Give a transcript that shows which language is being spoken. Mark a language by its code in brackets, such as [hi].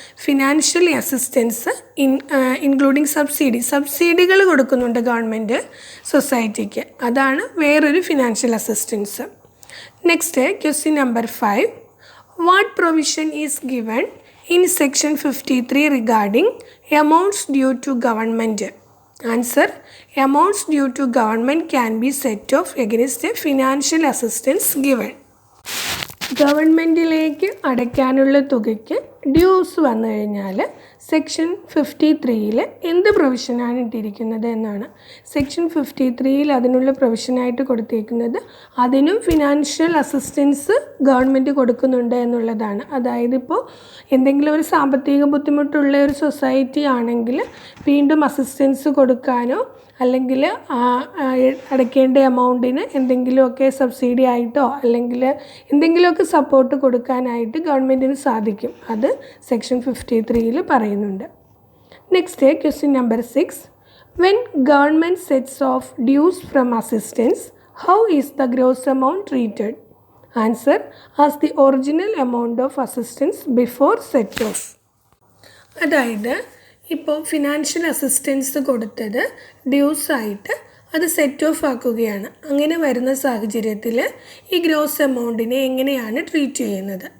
[en] financial assistance including സബ്സിഡികൾ [ml] കൊടുക്കുന്നുണ്ട് government സൊസൈറ്റിക്ക്. അതാണ് വേറൊരു financial assistance. [en] Next question number 5, what provision is given in section 53 regarding amounts due to government? Answer, amounts due to government can be set off against a financial assistance given. [ml] ഗവൺമെൻറ്റിലേക്ക് അടയ്ക്കാനുള്ള തുകയ്ക്ക് dues വന്നു കഴിഞ്ഞാൽ section 53 എന്ത് പ്രൊവിഷനാണ് ഇട്ടിരിക്കുന്നത് എന്നാണ്. Section 53 അതിനുള്ള പ്രൊവിഷനായിട്ട് കൊടുത്തിരിക്കുന്നത് അതിനും ഫിനാൻഷ്യൽ അസിസ്റ്റൻസ് ഗവൺമെൻറ് കൊടുക്കുന്നുണ്ട് എന്നുള്ളതാണ്. അതായത് ഇപ്പോൾ എന്തെങ്കിലും ഒരു സാമ്പത്തിക ബുദ്ധിമുട്ടുള്ള ഒരു സൊസൈറ്റി ആണെങ്കിൽ വീണ്ടും അസിസ്റ്റൻസ് കൊടുക്കാനോ അല്ലെങ്കിൽ അടയ്ക്കേണ്ട എമൗണ്ടിന് എന്തെങ്കിലുമൊക്കെ സബ്സിഡി ആയിട്ടോ അല്ലെങ്കിൽ എന്തെങ്കിലുമൊക്കെ സപ്പോർട്ട് കൊടുക്കാനായിട്ട് ഗവൺമെൻറ്റിന് സാധിക്കും. അത് സെക്ഷൻ 53 പറയുന്നുണ്ട്. [en] Next question number 6, when government sets off dues from assistance How is the gross amount treated? Answer, as the original amount of assistance before set off. [ml] അതായത് ഇപ്പോൾ ഫിനാൻഷ്യൽ അസിസ്റ്റൻസ് കൊടുത്തത് ഡ്യൂസായിട്ട് അത് സെറ്റ് ഓഫ് ആക്കുകയാണ്. അങ്ങനെ വരുന്ന സാഹചര്യത്തിൽ ഈ ഗ്രോസ് എമൗണ്ടിനെ എങ്ങനെയാണ് ട്രീറ്റ് ചെയ്യുന്നത്?